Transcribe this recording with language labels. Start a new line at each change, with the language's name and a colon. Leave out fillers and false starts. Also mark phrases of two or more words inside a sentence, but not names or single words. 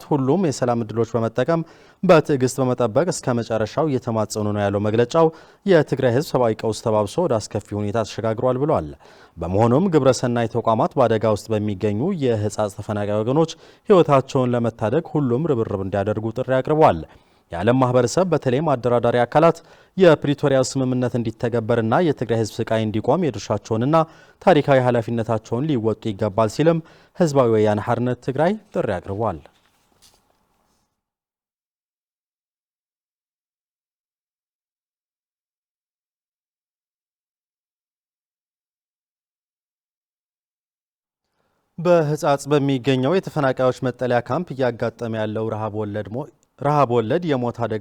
Amharic: ሁሉም የሰላም እድሎች በመጠቀም በትዕግስት በመጠበቅ እስከ መጨረሻው እየተማጸኑ ነው ያለው መግለጫው የትግራይ ህዝብ ሰብአዊ ቀውስ ተባብሶ ወደ አስከፊ ሁኔታ ተሸጋግሯል ብሏል። በመሆኑም ግብረሰናይ ተቋማት በአደጋ ውስጥ በሚገኙ የሕጻጽ ተፈናቃይ ወገኖች ህይወታቸውን ለመታደግ ሁሉም ርብርብ እንዲያደርጉ ጥሪ አቅርቧል። የዓለም ማህበረሰብ በተለይም አደራዳሪ አካላት የፕሪቶሪያ ስምምነት እንዲተገበርና የትግራይ ህዝብ ስቃይ እንዲቆም የድርሻቸውንና ታሪካዊ ኃላፊነታቸውን ሊወጡ ይገባል ሲልም ህዝባዊ ወያነ ሓርነት ትግራይ ጥሪ አቅርቧል። በሕጻጽ በሚገኘው የተፈናቃዮች መጠለያ ካምፕ እያጋጠመ ያለው ረሃብ ወለድ የሞት አደጋ